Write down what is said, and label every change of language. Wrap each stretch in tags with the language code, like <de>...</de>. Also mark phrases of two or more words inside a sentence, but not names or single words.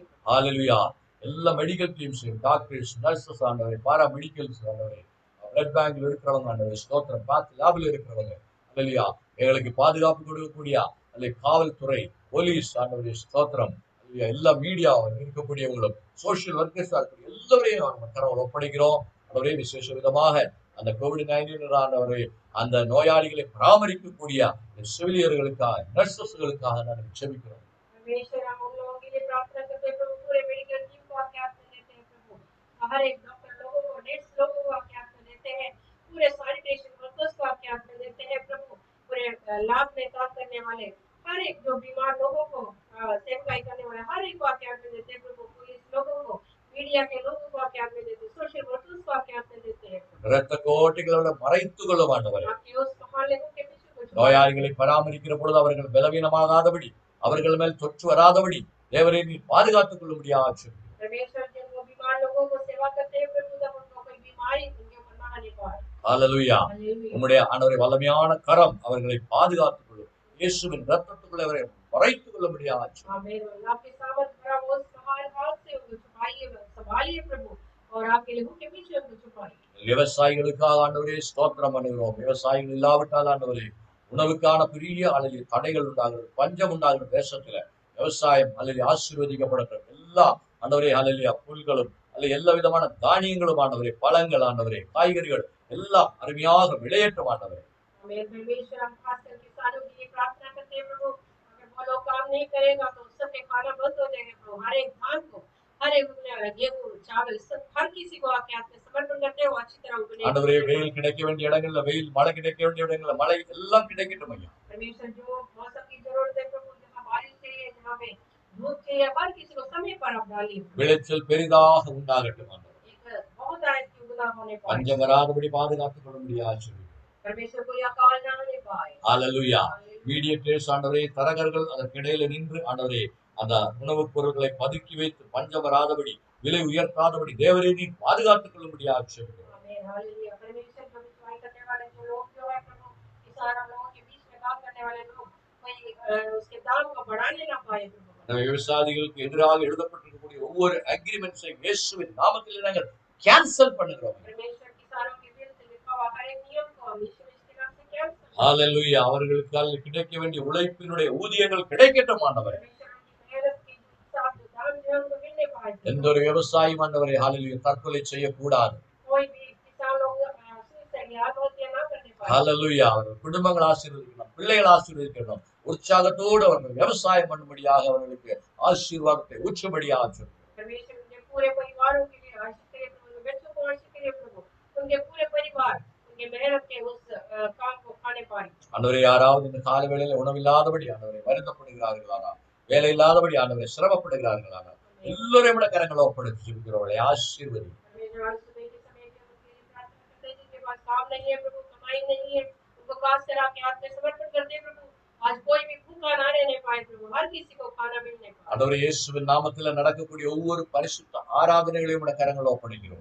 <ta>ஹalleluya. எல்லா</ta> <en>medical teams doctors, nurses</en> <ta>ஆண்டவரே,</ta> <en>para medicals</en> <ta>ஆண்டவரே,</ta> <en>blood bank</en> <ta>இருக்கிறவங்க ஆண்டவரே, ஸ்தோத்திரம்,</ta> <en>path lab</en> <ta>இருக்கிறவங்க ஹalleluya எங்களுக்கு பாதுகாப்பு கொடுக்கக்கூடிய அல்ல காவல்துறை, போலீஸ் ஆண்டவரே, ஸ்தோத்திரம், ஹalleluya எல்லா மீடியா இருக்கக்கூடியவங்களும்,</ta> <en>social workers</en> <ta>இருக்கக்கூடிய எல்லாரையும் நம்ம கரவல் ஒப்படைக்கிறோம். ஆண்டவரே விசேஷ விதமாக அந்த கோவிட்-19 ஆண்டவரே அந்த நோயாளிகளை பராமரிக்கக்கூடிய செவிலியர்களுக்காக, நர்சஸ்களுக்காக நாங்கள் ஜெபிக்கிறோம்.</ta> <hi>परमेश्वर हम उन लोगों के लिए प्रार्थना करते हैं प्रभु पूरे</hi> <en>medical team</en> <hi>को आपके हाथ में देते हैं प्रभु हर एक डॉक्टर लोगों को नर्स लोगों को आपके हाथ में देते हैं पूरे</hi> <en>sanitation workers</en> <hi>को आपके हाथ में देते हैं प्रभु पूरे लैब में काम करने वाले हर एक जो बीमार लोगों को सेवाई करने वाले हर एक को आपके हाथ में देते हैं प्रभु पुलिस लोगों को मीडिया के लोगों को आपके हाथ में देते हैं</hi> <en>social workers</en> <hi>को आपके हाथ में देते हैं</hi> <ta>இரத்த கோட்டைகளோட மறைத்துக்கொள்ளும் ஆண்டவரே.</ta> <hi>आपके उस महालेखों के पीछे कुछ</hi> <ta>நோயாளிகளை பராமரிக்கிற பொழுது அவர்கள் பலவீனமாகாதபடி, அவர்கள் மேல் தொற்று வராதபடி தேவரே நீ பாதுகாத்துக் கொள்ளும்படியாக ஜெபிக்கிறோம்.</ta> <hi>परमेश्वर जब वो बीमार लोगों को सेवा करते हैं प्रभु तब उनको कोई बीमारी उनके ऊपर ना आने पाए</hi> <ta>ஹalleluya.</ta> <hi>हालेलुया</hi> <ta>உம்முடைய ஆண்டவரே வல்லமையான கரம் அவர்களை பாதுகாத்துக் கொள்ளும். இயேசுவின் இரத்தத்துக்குள்ளே அவரை மறைத்துக் கொள்ளும்படியாக ஜெபிக்கிறோம்.</ta> <hi>आमीन आपके सामर्थ भरा वो महान हाथ से उनको छुपाइए संभालिए प्रभु और आपके लोगों के पीछे उनको छुपाइए</hi> <ta>விவசாயிகளுக்காக ஆண்டவரே ஸ்தோத்திரம் பண்ணுகிறோம். விவசாயிகள் இல்லாவிட்டால் ஆண்டவரே உணவுக்கான பெரிய அல்லது தடைகள் உண்டாகிறது, பஞ்சம் உண்டாகிறது தேசத்துல. விவசாயம் அல்லது ஆசீர்வதிக்கப்படட்டும். எல்லா ஆண்டவரே அல்லையா புல்களும் அல்ல எல்லா விதமான தானியங்களும் ஆண்டவரே, பழங்கள் ஆண்டவரே, காய்கறிகள் எல்லாம் அருமையாக விளையட்டும் ஆண்டவரே.</ta> <hi>आमीन परमेश्वर हम खासकर किसानों के लिए प्रार्थना करते हैं प्रभु अगर वो लोग काम नहीं करेगा तो सबके खाना बंद हो जाएगा प्रभु हर एक धान को हर एक गेहूं चावल सब हर किसी को आपके हाथ में समर्पण करते हैं वो अच्छी तरह उगने</hi> <ta>ஆண்டவரே வெயில் கிடைக்க வேண்டிய இடங்கள்ல வெயில், மழை கிடைக்க வேண்டிய இடங்கள்ல மழை எல்லாம் கிடைக்கட்டும் ஐயா.</ta> <hi>परमेश्वर जो मौसम की जरूरत है प्रभु जहाँ बारिश चाहिए जहाँ पे धूप चाहिए हर किसी को समय पर आप डालिए</hi> <ta>விளைச்சல் பெரிதாக உண்டாகட்டும் ஆண்டவரே.</ta> <hi>एक बहुत आयत की उगना होने पाए</hi> <ta>பஞ்சம் வராதபடி பாதுகாத்துக் கொள்ளும்படியாக ஜெபிக்கிறோம்.</ta> <hi>परमेश्वर कोई अकाल ना होने पाए</hi> <ta>ஹalleluya. மீடியேட்டர்ஸ் ஆண்டவரே, தரகர்கள் அதற்கிடையில நின்று ஆண்டவரே அந்த உணவுப் பொருட்களை பதுக்கி வைத்து பஞ்சம் வராதபடி, விலை உயர்த்தாதபடி தேவரே நீ பாதுகாத்துக் கொள்ளும்படியாக ஜெபிக்கிறோம்.</ta> <hi>आमीन हालेलुया परमेश्वर जो विश्वास करने वाले जो लोग जो है प्रभु किसानों लोगों के बीच में काम करने वाले लोग कोई उसके दाम को बढ़ाने ना पाए प्रभु</hi> <ta>நம்ம விவசாயிகளுக்கு எதிராக எழுதப்பட்டிருக்கக்கூடிய ஒவ்வொரு அக்ரிமெண்ட்ஸையும் இயேசுவின் நாமத்தில் நாங்கள் கேன்சல் பண்ணுகிறோம்.</ta> <hi>परमेश्वर किसानों के विरुद्ध लिखा हुआ हर एक नियम को हम यीशु मसीह के नाम से कैंसिल</hi> <ta>ஹalleluya. அவர்களுக்கு கிடைக்க வேண்டிய உழைப்பினுடைய ஊதியங்கள் கிடைக்கட்டும் ஆண்டவரே.</ta> <hi>परमेश्वर उनकी मेहनत की हिसाब जो दाम जो है उनको मिलने पाए</hi> <ta>எந்த ஒரு விவசாயியும் ஆண்டவரே ஹalleluya தற்கொலை செய்யக்கூடாது.</ta> <hi>कोई भी किसान लोग सुसाइड या आत्महत्या ना करने पाए</hi> <ta>ஹalleluya. அவர்கள் குடும்பங்கள் ஆசீர்வதிக்கணும், பிள்ளைகள் ஆசீர்வதிக்கணும், உற்சாகத்தோடு அவர்கள் விவசாயம் பண்ணும்படியாக அவர்களுக்கு ஆசீர்வாதத்தை ஊற்றும்படியாக ஜெபிக்கிறோம்.</ta> <hi>परमेश्वर उनके पूरे परिवारों के लिए आशीष करे प्रभु उनके बच्चों को आशीष करे प्रभु उनके पूरे परिवार उनके मेहनत के उस काम को खाने पाए</hi> <ta>ஆண்டவரே யாராவது இந்த கால வேளையில உணவில்லாதபடி ஆண்டவரை வருத்தப்படுகிறார்களானா, வேலை இல்லாதபடி ஆண்டவரை சிரமப்படுகிறார்களானா, எல்லோரையும் விட கரங்களை ஒப்படைத்து ஜெபிக்கிறவர்களை ஆசீர்வதி.</ta> <hi>परमेश्वर आज सुबह के समय के उनके लिए प्रार्थना करते हैं जिनके पास काम नहीं है प्रभु कमाई नहीं है उनको खास कर आपके हाथ में समर्पण करते हैं प्रभु आज कोई भी भूखा ना रहने पाए प्रभु हर किसी को खाना मिलने पाए</hi> <ta>ஆண்டவரே இயேசுவின் நாமத்தில் நடக்கக்கூடிய ஒவ்வொரு பரிசுத்த ஆராதனைகளையும் விட கரங்களை ஒப்படைக்கிறோம்.</ta>